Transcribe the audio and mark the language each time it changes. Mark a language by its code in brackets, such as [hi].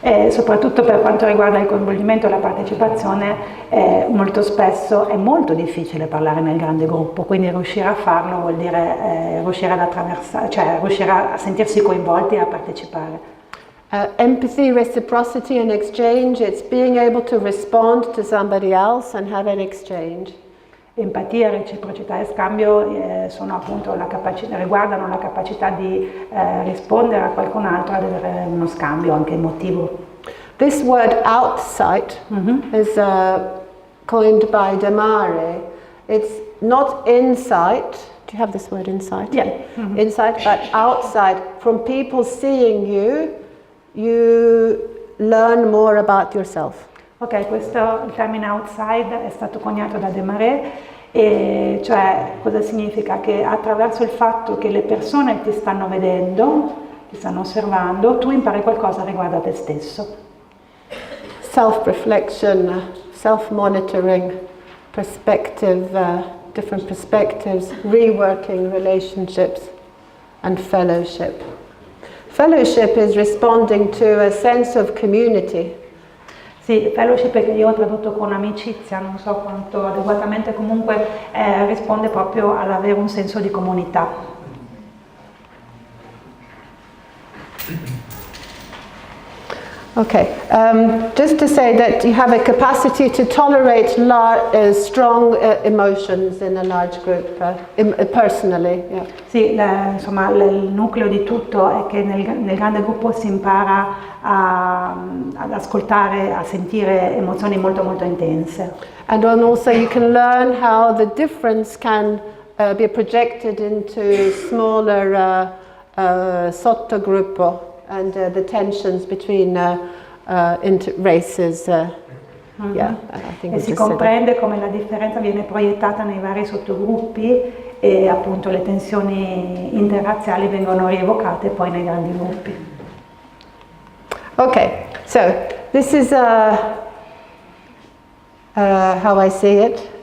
[it] Soprattutto per quanto riguarda il coinvolgimento e la partecipazione, molto spesso è molto difficile parlare nel grande gruppo, quindi riuscire a farlo vuol dire riuscire ad attraversare, cioè riuscire a sentirsi coinvolti e a partecipare. [en] Empathy, reciprocity and exchange, it's being able to respond to somebody else and have an exchange. [it] Empatia, reciprocità e scambio sono appunto riguardano la capacità di rispondere a qualcun altro, ad avere uno scambio anche emotivo. [en] This word outsight is coined by De Mare. It's not insight. Do you have this word insight? Yeah. Insight, but outside. From people seeing you, you learn more about yourself. [it] Ok, il termine outside è stato coniato da De Mare, e cioè cosa significa? Che attraverso il fatto che le persone ti stanno vedendo, ti stanno osservando, tu impari qualcosa riguardo a te stesso. [en] Self-reflection, self-monitoring, perspective, different perspectives, reworking relationships and fellowship. Fellowship is responding to a sense of community. [it] Sì, fellowship che io ho tradotto con amicizia, non so quanto adeguatamente, comunque risponde proprio all'avere un senso di comunità. [en] Okay, just to say that you have a capacity to tolerate strong emotions in a large group, personally. Yeah. [it] Sì, insomma il nucleo di tutto è che nel grande gruppo si impara ad ascoltare, a sentire emozioni molto molto intense. [en] And then also you can learn how the difference can be projected into smaller sottogruppo. And the tensions between races, yeah, I think [it] e si comprende come la differenza viene proiettata nei vari sottogruppi e appunto le tensioni interrazziali vengono rievocate poi nei grandi gruppi. [en] Okay, so this is how I see it.